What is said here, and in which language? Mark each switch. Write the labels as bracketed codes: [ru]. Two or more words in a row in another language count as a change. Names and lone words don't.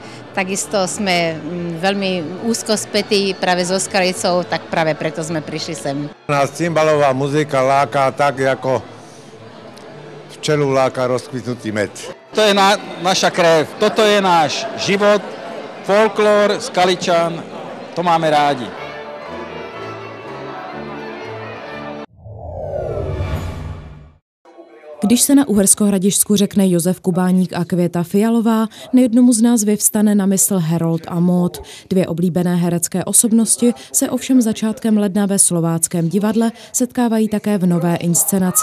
[sk] Takisto sme veľmi úzko spätí práve so Skalicou, tak práve preto sme prišli sem. Nás cymbalová muzika láka tak, ako včelu láka rozkvitnutý med. To je naša krev, toto je náš život, folklór, Skaličan, to máme rádi. [cs] Když se na Uhersko-Hradišťsku řekne Josef Kubáník a Květa Fialová, nejednomu z nás vyvstane na mysl Harold a Maud. Dvě oblíbené herecké osobnosti se ovšem začátkem ledna ve Slováckém divadle setkávají také v nové inscenaci.